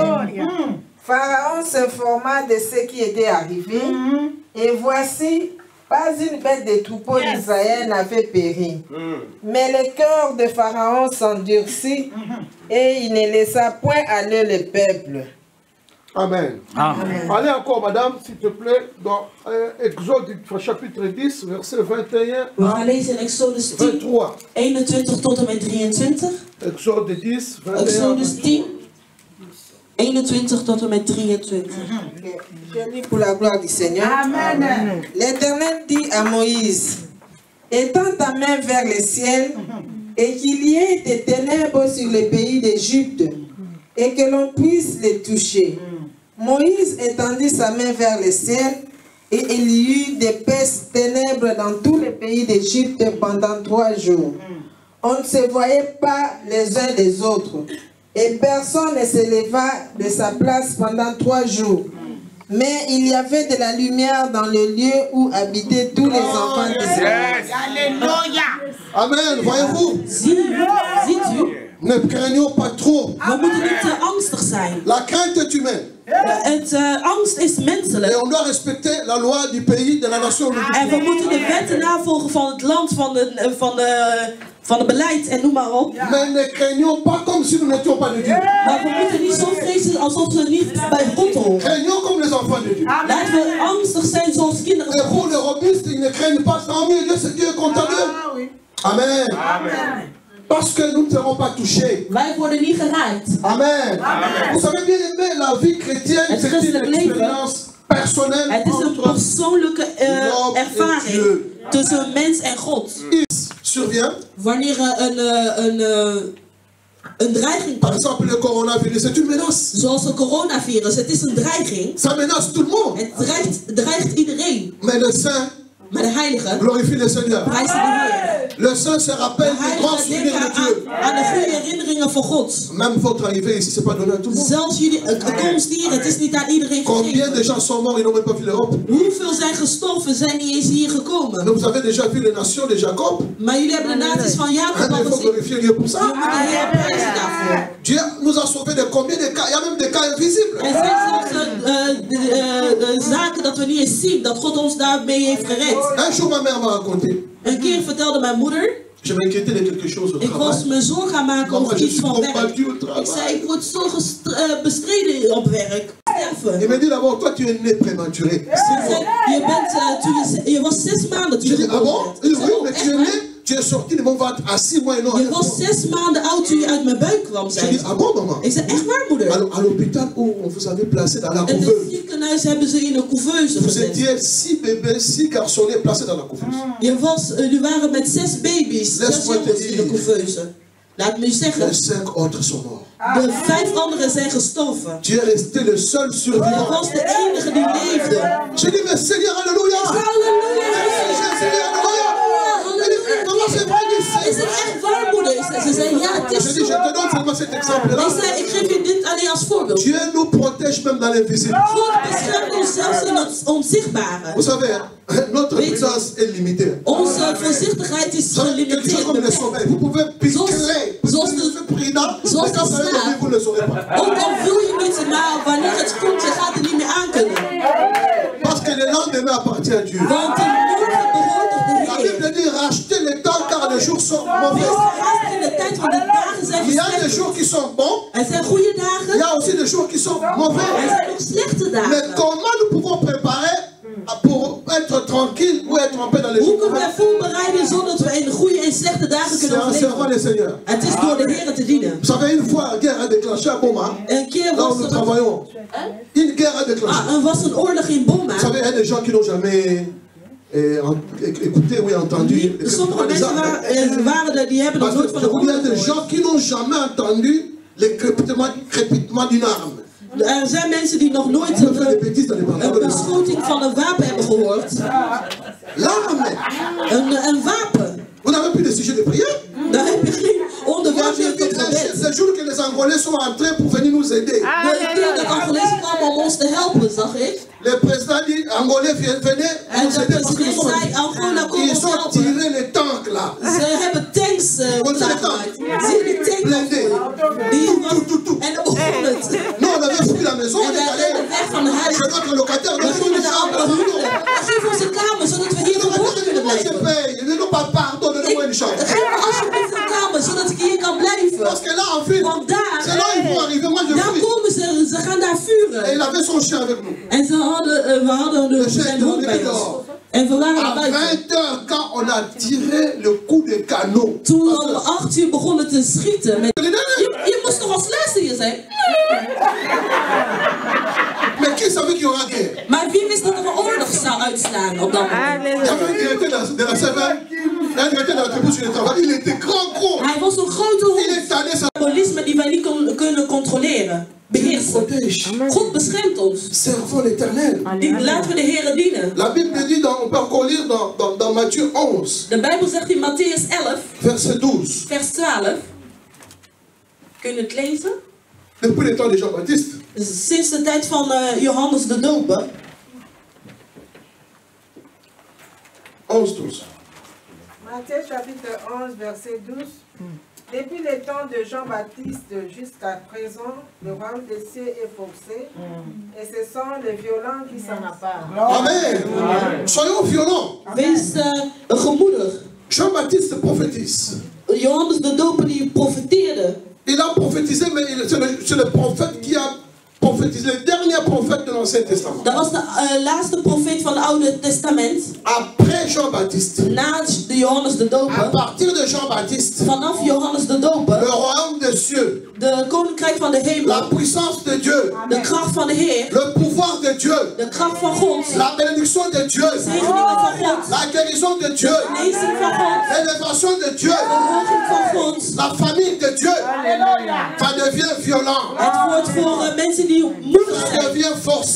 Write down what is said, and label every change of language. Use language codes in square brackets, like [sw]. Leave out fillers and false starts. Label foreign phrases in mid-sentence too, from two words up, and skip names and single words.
[fr] Pharaon s'informa de ce qui était arrivé, et voici, pas une bête des troupeaux d'Israël n'avait péri. Mais le cœur de Pharaon s'endurcit, et il ne laissa point aller le peuple. Amen. Amen. Allez encore, madame, s'il te plaît, dans Exode chapitre 10, verset 21 [nl] We gaan lezen in Exodus 10, 23. 21 tot en met 23. [fr] Exode 10, 21. [nl] Exodus 10, 21 tot en met 23. [fr] Je lis pour la gloire du Seigneur. Amen. L'Éternel dit à Moïse, étends ta main vers le ciel, et qu'il y ait des ténèbres sur le pays d'Égypte, et que l'on puisse les toucher. Moïse étendit sa main vers le ciel, et il y eut d'épaisses ténèbres dans tout le pays d'Égypte pendant 3 jours. On ne se voyait pas les uns les autres, et personne ne se leva de sa place pendant 3 jours. Mais il y avait de la lumière dans le lieu où habitaient tous les enfants d'Israël. Alléluia. Amen, voyez-vous? [nl] Ziet u? [fr] Ne craignons pas trop. [nl] We moeten niet te angstig zijn. [fr] La crainte est humaine. [nl] Angst is [fr] Et [nl] menselijk. [fr] on doit respecter la loi du pays, de la nation. [nl] En we moeten de wetten navolgen van het land, van het beleid en noem maar op. [fr] Mais ne craignons pas comme si nous n'étions pas de Dieu. [nl] Maar we moeten niet zo vrezen alsof we niet bij God horen. [fr] Craignons comme les enfants de Dieu. [nl] Laten we angstig zijn zoals kinderen [fr] Et [nl] van [fr] pour [nl] God. [fr] les robustes, ils ne craignent pas. Tant mieux, Dieu est content d'eux. Amen. Parce que nous ne serons pas touchés. [nl] Wij worden niet geraakt. Amen. [fr] Vous savez bien aimé, la vie chrétienne, [nl] Het [fr] c'est une [nl] christelijk leven. [fr] expérience personnelle [nl] Het is een [fr] entre [nl] persoonlijke ervaring tussen mens en God. [fr] survient. [nl] Wanneer een dreiging [fr] Par [nl] komt, [fr] exemple, le coronavirus, c'est une menace. [nl] zoals een coronavirus, het is een dreiging. [fr] Ça menace tout le monde. [nl] Het dreigt iedereen. [fr] Mais le saint [nl] Maar de heilige [fr] glorifie le Seigneur. [nl] prijst de Heer. [fr] Le saint se rappelle [nl] De [fr] des grands [nl] heilige [fr] souvenirs [nl] denken [fr] de Dieu. [nl] aan de goede herinneringen van God. [fr] Même votre arrivée ici, c'est pas donné à tout le monde. [nl] Zelfs jullie komst hier, het is niet aan iedereen [fr] Combien de [nl] gegeven. [fr] gens sont morts, ils n'ont même pas vu l'Europe. [nl] Hoeveel zijn gestorven, zijn niet eens hier gekomen. [fr] Mais vous avez déjà vu les nations de Jacob. [nl] Maar jullie hebben de naties van Jacob [fr] Mais [nl] al [fr] il faut [nl] gezien. [fr] glorifier Dieu pour [nl] Je [fr] ça. [nl] moet de Heer prijzen daarvoor. [fr] Dieu nous a sauvés de combien de cas? Il y a même des cas invisibles. [nl] Er zijn zelfs zaken dat we niet eens zien, dat God ons daarmee heeft gered. [fr] Un jour, ma mère m'a raconté. [nl] Een keer vertelde mijn moeder, [fr] Je m'inquiétais de quelque chose au [nl] ik was [fr] travail. [nl] me zorgen aan maken [fr] Mama, [nl] over [fr] je [nl] iets [fr] suis [nl] van werk. [fr] combattu au [nl] Ik [fr] travail. [nl] zei, ik word zo bestreden op werk. Sterven. [fr] Il m'a dit d'abord, toi tu es né prématuré. [nl] Ze zei, je was 6 maanden toen [fr] Je [nl] je [fr] dis, ah bon? [nl] geboren [fr] Il dit, [nl] werd. [fr] oui, mais tu es né, tu es sorti de mon ventre à 6 mois et non à [nl] Je [fr] 9 [nl] was [fr] mois. [nl] 6 maanden oud toen je uit mijn buik kwam, [fr] Je [nl] zei [fr] dis, [nl] ze. [fr] ah bon, maman? [nl] Ik zei, echt waar, moeder? [fr] Alors, à l'hôpital où on vous avait placé dans la [nl] In het [fr] couveuse, [nl] ziekenhuis hebben ze in een couveuse [fr] vous [nl] gezet. [fr] étiez 6 bébés, 6 garçonnets placés dans la couveuse. [nl] Jullie waren met 6 baby's, 6 [fr] Laisse-moi te [nl] jongens in de [fr] dire. [nl] couveuse. Laat me u zeggen, [fr] Les 5 autres sont morts. [nl] de 5 anderen zijn gestorven. [fr] Tu es resté le seul [nl] Dat [fr] survivant. [nl] was de enige die leefde. [fr] Je dis, mais Seigneur, alléluia! [nl] Halleluja! [fr] Jésus, alléluia! Elle dit, comment c'est vrai, dit [nl] Is het [fr] Seigneur? [nl] echt waar, moeder? Ze zei, ja, het [fr] Je [nl] is [fr] dis, [nl] zo. [fr] je te donne seulement cet exemple-là. [nl] Ik zei, ik geef je dit alleen als voorbeeld. [fr] Dieu nous protège même dans l'invisible. [nl] God beschermt ons zelfs in het onzichtbare. [fr] Vous savez, notre puissance est limitée. [nl] Onze voorzichtigheid is [fr] Vous savez, quelque chose [nl] gelimiteerd. [fr] comme les [nl] beperkt. [fr] sommeils. Vous pouvez piquer. Vous [nl] zoals [fr] êtes [nl] de- [fr] prudent, [nl] zoals [fr] mais quand [nl] de [fr] ça va [nl] slaap. [fr] venir, vous ne le saurez pas. [nl] Ook al wil je niet, maar wanneer het komt, je gaat er niet meer aan kunnen. [fr] Parce que le lendemain appartient à Dieu. [nl] Want de morgen behoort tot de [fr] La [nl] Heer. [fr] Bible dit racheter le temps car les jours sont mauvais. [nl] Wees gehaast in de tijd, want de dagen zijn [fr] Il y a des [nl] slecht. [fr] jours qui sont bons, [nl] Er zijn goede [fr] il y [nl] dagen, [fr] a aussi des jours qui sont mauvais. [nl] er zijn ook slechte [fr] Mais [nl] dagen. [fr] comment nous pouvons préparer pour être tranquille ou être en paix dans les [nl] Hoe [fr] jours [nl] kunnen [fr] mauvais? [nl] wij voorbereiden zodat we in goede en slechte dagen [fr] C'est [nl] kunnen [fr] en servant [nl] overleven? [fr] le Seigneur. [nl] Het is door de Heer te dienen. [fr] Vous savez, une fois, la guerre a déclenché à Boma, [nl] Een keer [fr] là où [nl] was [fr] nous [nl] er [fr] travaillons. Une guerre a déclenché. [nl] er was een oorlog in Boma. [fr] Vous savez, il y a des gens qui n'ont jamais écouté ou entendu. le [nl] Sommige [fr] crépitement des [nl] mensen [fr] armes. [nl] waren er, die hebben nog [fr] Parce [nl] nooit [fr] que [nl] van de [fr] il y a [nl] oorlog [fr] des [nl] gehoord. [fr] gens qui n'ont jamais entendu le crépitement d'une arme. [nl] Er zijn mensen die nog nooit [fr] On peut faire des bêtises dans les [nl] een [fr] pantalons. [nl] beschoting van een wapen hebben gehoord. [fr] L'arme. [nl] Een wapen. [fr] Vous n'avez plus de sujet de prière. [nl] Daar heb je geen [fr] Moi, [nl] onderwerp [fr] j'ai [nl] meer [fr] vu [nl] tot gebed. [fr] le jour que les Angolais sont entrés pour venir nous aider. [nl] De keer dat Angolezen kwamen om ons te helpen, zag ik. [fr] Le président dit Angolais, venez [nl] En [fr] nous [nl] de [fr] aider parce que nous [nl] president [fr] sommes. [nl] zei, Angola, kom [fr] Ils [nl] ons [fr] ont [nl] helpen. [fr] tiré les tanks là. [nl] Ze hebben tanks klaargemaakt. Zie je die tank? [fr] Blindés. [nl] Die was, en dan begon het. [fr] Nous, on avait fui la maison, on [nl] En [fr] est [nl] wij [fr] allé [nl] renden weg van de huis. [fr] chez notre locataire. [nl] We [fr] Nous avons [nl] gingen [fr] une [nl] naar andere [fr] chambre. [nl] huurder. Geef ons een kamer, zodat we hier verborgen kunnen [fr] Moi, je [nl] blijven. [fr] paye. Ne nous pas pardon, donnez-moi une chambre. [nl] Geef me alsjeblieft een kamer, zodat ik hier kan blijven. [fr] Parce que là, en fait, [nl] Want daar, [fr] c'est là ils vont arriver. Moi, je [nl] daar [fr] fuis. [nl] komen ze gaan daar [fr] Et [nl] vuren. [fr] il avait son chien avec nous. [nl] En we hadden zijn hond bij ons. En we waren [fr] À [nl] naar buiten. [fr] 20 h, quand on a tiré le coup de canon. [nl] Toen we om 8 uur begonnen te schieten. Je moest toch als laatste hier zijn? [fr] Mais qui savait qu'il y aura guerre? [nl] Maar wie wist dat er een oorlog zou uitslaan op dat moment? [fr] Il y avait un directeur de la CVM. Un directeur d'entreprise sur le travail, il était gros. [nl] Hij was een grote [fr] Il [nl] hond. [fr] est tanné, ça [nl] Symbolisme die wij niet kunnen controleren. Beheersen. [fr] protège. [nl] God beschermt ons. [fr] Servons l'Éternel. [nl] Laten we de Heer dienen. [fr] La Bible dit, on peut encore lire dans Matthieu 11, [nl] De Bijbel zegt in Matthäus 11, [fr] verset 12. [nl] vers 12. Kun je het lezen? [fr] Depuis le temps de Jean-Baptiste, [nl] Sinds de tijd van Johannes de Doper. [fr] 11, 12. Matthieu chapitre 11, verset 12. Depuis le temps de Jean-Baptiste jusqu'à présent, le royaume des cieux est forcé, et ce sont les violents qui s'en apparent. Amen. Soyons violents. [nl] Wees gemoedig. [fr] Jean-Baptiste prophétise. [nl] Johannes de Doper die profeteerde. [fr] Il a prophétisé, mais c'est le prophète qui a prophétisé, le dernier prophète de l'Ancien Testament. [nl] Dat was de laatste profeet van het Oude Testament. [fr] Après Jean-Baptiste, [nl] Na de Johannes de [fr] à [nl] Doper. [fr] partir de Jean-Baptiste, [nl] Vanaf Johannes de Doper. [fr] le royaume des cieux, [nl] De koninkrijk van de [fr] la [nl] hemel. [fr] puissance de Dieu, [nl] De kracht van de Heer. [fr] le pouvoir de Dieu, [nl] De kracht van God. [fr] la bénédiction de Dieu, [nl] Zegeningen van God. [fr] la guérison de Dieu, [nl] Genezing van God. [fr] l'élévation de Dieu, [nl] Verhoging van God. [fr] la famille de Dieu, ça devient violent, [nl] Het wordt voor mensen die moedig [fr] ça [nl] zijn. [fr] devient forcé.